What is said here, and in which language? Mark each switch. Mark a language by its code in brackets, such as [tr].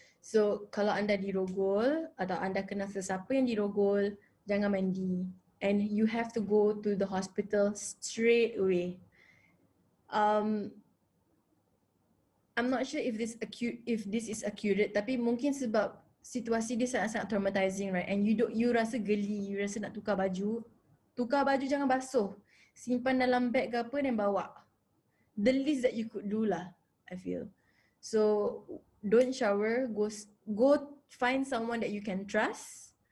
[ms] So kalau anda dirogol atau anda kenal sesiapa yang dirogol, jangan mandi, [en] and you have to go to the hospital straight away. I'm not sure if this is accurate, [ms] tapi mungkin sebab situasi dia sangat-sangat [en] traumatizing, right? And you [ms] rasa geli, you rasa nak tukar baju jangan basuh. Simpan dalam beg ke apa dan bawa. [en] The least that you could do lah, I feel. So don't shower, go find someone that you can trust.